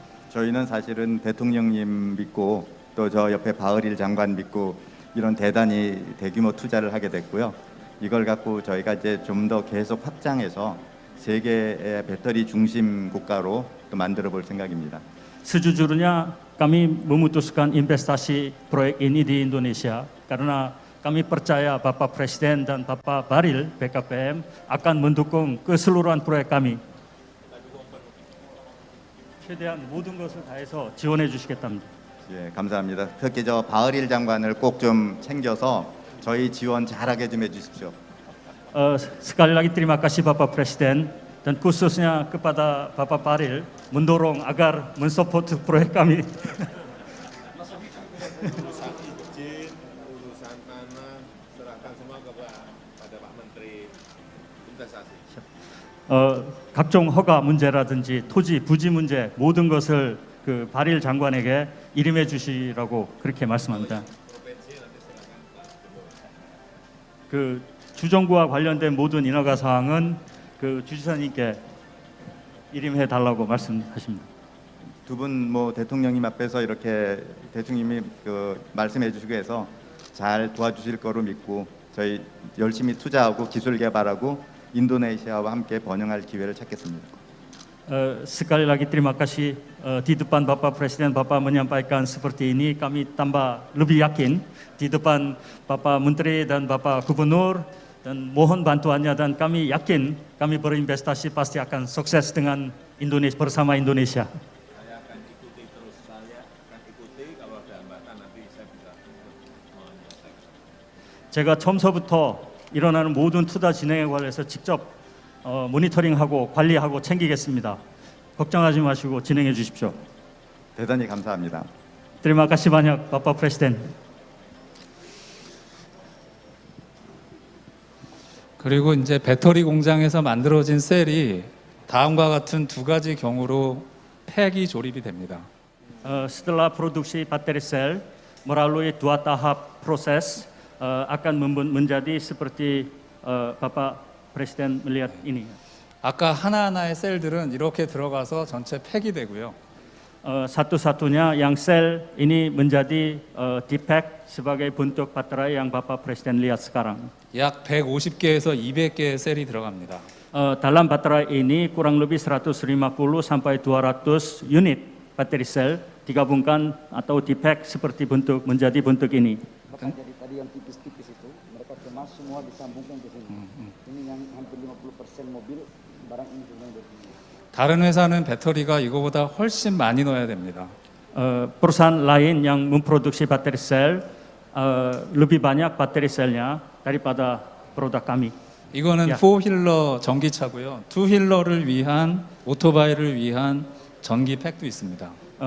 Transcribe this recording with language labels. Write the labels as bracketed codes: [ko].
[ko] 저희는 사실은 대통령님 믿고 또 저 옆에 바흐릴 장관 믿고 이런 대단히 대규모 투자를 하게 됐고요. 이걸 갖고 저희가 이제 좀 더 계속 확장해서 세계의 배터리 중심 국가로 또 만들어 볼 생각입니다. [id] sejujurnya kami memutuskan investasi proyek ini di Indonesia karena kami percaya Bapak Presiden dan Bapak Bahlil BKPM akan mendukung keseluruhan proyek kami. [ko] 최대한 모든 것을 다해서 지원해 주시겠답니다. 예, 감사합니다. 특히 저 바흐릴 장관을 꼭 좀 챙겨서 저희 지원 잘하게 좀 해주십시오. [id] Sekali lagi terima kasih Bapak Presiden dan khususnya kepada Bapak Bahlil mendorong agar mensupport proyek kami. Urusan tanah serahkan semua kepada Pak Menteri Investasi. [ko] 각종 허가 문제라든지 토지 부지 문제 모든 것을 그 바릴 장관에게 이름해 주시라고 그렇게 말씀합니다. 그 주정부와 관련된 모든 인허가 사항은 그 주지사님께 이름해 달라고 말씀하십니다. 두 분 뭐 대통령님 앞에서 이렇게 대통령님이 그 말씀해 주시고 해서 잘 도와주실 거로 믿고 저희 열심히 투자하고 기술 개발하고 인도네시아와 함께 번영할 기회를 찾겠습니다. [id] Sekali lagi terima kasih di depan Bapak Presiden Bapak menyampaikan seperti ini kami tambah lebih yakin di depan Bapak Menteri dan Bapak Gubernur dan mohon bantuannya dan kami yakin kami berinvestasi pasti akan sukses dengan Indonesia bersama Indonesia. Saya akan ikuti terus, saya akan ikuti kalau ada hambatan nanti saya bisa menyelesaikan. [ko] 제가 처음서부터 일어나는 모든 투자 진행에 관해서 직접 모니터링하고 관리하고 챙기겠습니다. 걱정하지 마시고 진행해 주십시오. 대단히 감사합니다. [id] Terima kasih banyak Bapak Presiden. [ko] 그리고 이제 배터리 공장에서 만들어진 셀이 다음과 같은 두 가지 경우로 팩이 조립이 됩니다. [id] Setelah produksi baterai sel melalui dua tahap proses akan menjadi seperti Bapak Presiden melihat ini. [ko] 아까 하나하나의 셀들은 이렇게 들어가서 전체 팩이 되고요. [id] Satu-satunya yang sel ini menjadi dipack sebagai bentuk baterai yang Bapak Presiden lihat sekarang. [ko] 약 150개에서 200개의 셀이 들어갑니다. [id] Dalam baterai ini kurang lebih 150 sampai 200 unit baterai sel digabungkan atau dipack seperti menjadi bentuk ini. Bahkan jadi tadi yang tipis-tipis itu mereka kemas semua disambungkan ke sini. Ini yang hampir 50% mobil barang ini semua dari sini. [ko] 다른 회사는 배터리가 이거보다 훨씬 많이 넣어야 됩니다. [id] Perusahaan lain yang memproduksi baterai sel lebih banyak baterai selnya daripada produk kami. [ko] 이거는 야. 4휠러 전기차고요. 2휠러를 위한 오토바이를 위한 전기 팩도 있습니다.